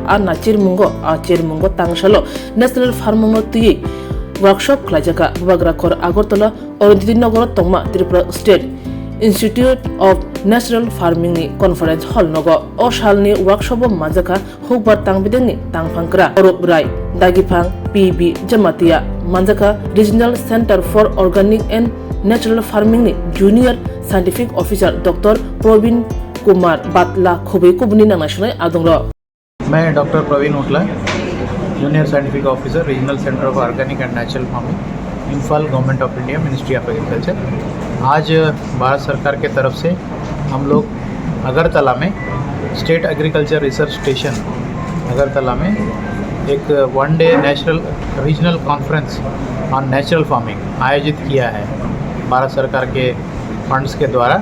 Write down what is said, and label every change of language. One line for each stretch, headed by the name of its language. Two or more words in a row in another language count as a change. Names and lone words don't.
Kok Borok: ana chirmungo tangshalo national farmungo tui workshop khlajaka bagra kor agortala orindidi nagor tongma Tripura state Institute of Natural Farming ni conference hall nogo o shalni workshop majaka hukbar tangbideng ni tangphangkra Orup Rai Dagipang PB Jamatia Manjaka Regional Center for Organic and Natural Farming ni
English: Junior Scientific Officer
Kok Borok: Dr. Praveen Kumar Batla Khubei Kubuni national adongro.
English: मैं Doctor Praveen Utla Junior Scientific Officer Regional Centre of Organic and Natural Farming Imphal Government of India Ministry of Agriculture.
Hindi: आज भारत सरकार के तरफ से हम लोग अगरतला में स्टेट एग्रीकल्चर रिसर्च स्टेशन अगरतला में एक
English: one day national regional conference on natural farming
Hindi: आयोजित किया है भारत सरकार के फंड्स के द्वारा।